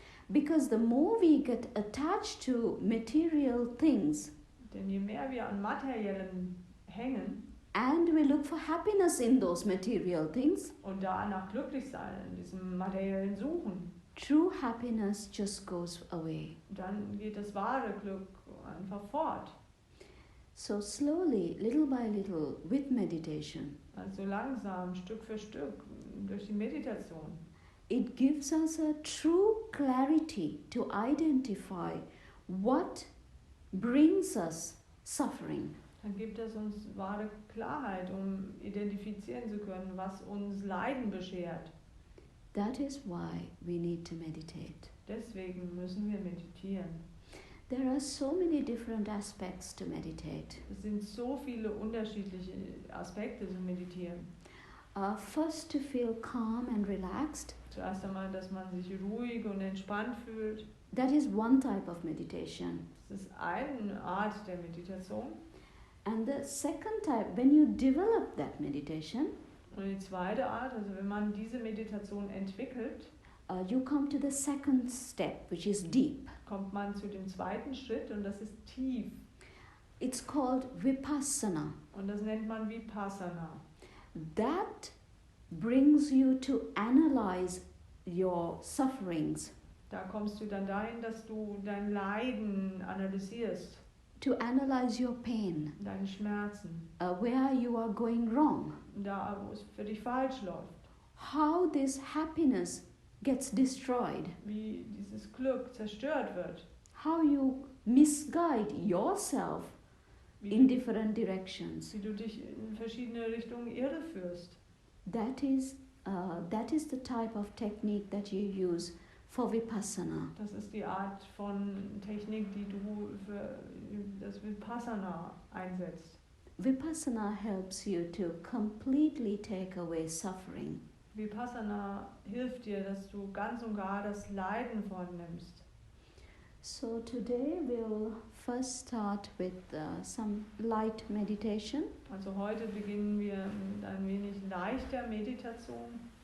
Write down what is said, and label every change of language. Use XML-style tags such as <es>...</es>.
<en>Because the more we get attached to material things</en> <de>Denn je mehr wir an Materiellen hängen</de> <en>and we look for happiness in those material things,</en> <de>und danach glücklich sein, in diesem Materiellen suchen,</de> <en>true happiness just goes away.</en> <de>dann geht das wahre Glück einfach fort.</de> <en>So slowly, little by little, with meditation,</en> <de>Also langsam, Stück für Stück, durch die Meditation.</de> <en>it gives us a true clarity to identify what brings us suffering.</en> <de>Dann gibt es uns wahre Klarheit, um identifizieren zu können, was uns Leiden beschert.</de> <en>That is why we need to meditate.</en> <de>Deswegen müssen wir meditieren.</de> <en>There are so many different aspects to meditate.</en> <de>Es sind so viele unterschiedliche Aspekte zu meditieren.</de> <en>First, to feel calm and relaxed.</en> <de>Zuerst einmal, dass man sich ruhig und entspannt fühlt.</de> <en>That is one type of meditation.</en> <de>Das ist eine Art der Meditation.</de> <en>And the second type, when you develop that meditation,</en> <de>Und die zweite Art, also wenn man diese Meditation entwickelt,</de> <en>you come to the second step, which is deep.</en> <de>kommt man zu dem zweiten Schritt und das ist tief.</de> <en>It's called Vipassana.</en> <de>Und das nennt man Vipassana.</de> <en>That brings you to analyze your sufferings,</en> <de>Da kommst du dann dahin, dass du dein Leiden analysierst,</de> <en>to analyze your pain,</en> <de>deine Schmerzen,</de> <en>where you are going wrong,</en> <de>da wo es für dich falsch läuft,</de> <en>how this happiness gets destroyed,</en> <de>wie dieses Glück zerstört wird,</de> <en>how you misguide yourself</en> <de>wie</de> <en>in</en> <de>du,</de> <en>different directions.</en> <de>wie du dich in verschiedene Richtungen irreführst.</de> <en>That is the type of technique that you use for Vipassana.</en> <de>Das ist die Art von Technik, die du für das Vipassana einsetzt.</de> <en>Vipassana helps you to completely take away suffering.</en> <de>Vipassana hilft dir, dass du ganz und gar das Leiden vornimmst.</de> <en>So today we'll first start with some light meditation.</en> <de>Also heute beginnen wir mit ein wenig leichter Meditation.</de>